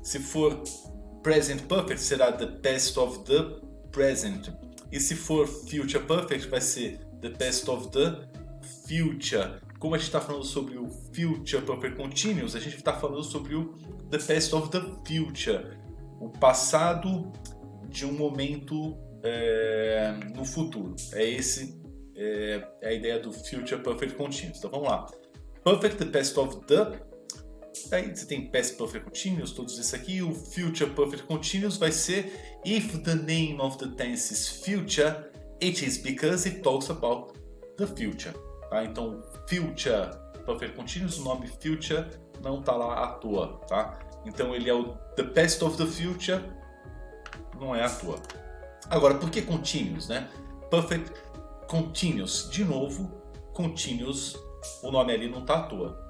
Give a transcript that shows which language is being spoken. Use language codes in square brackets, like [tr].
[pt] Se for present perfect, será [en] the past of the present. [pt] E se for future perfect, vai ser [en] the past of the future. [pt] Como a gente está falando sobre o future perfect continuous, a gente está falando sobre o [en] the past of the future, [pt] o passado de um momento no futuro. É a ideia do future perfect continuous. Então vamos lá. [en] Perfect, the past of the. [pt] Aí você tem past perfect continuous, todos isso aqui. O future perfect continuous vai ser [en] if the name of the tense is future, it is because it talks about the future. [pt] Tá? Então, future perfect continuous, o nome future não está lá à toa. Tá? Então ele é o [en] the past of the future, [pt] não é à toa. Agora, por que continuous, né? Perfect continuous, de novo, continuous, o nome ali não está à toa.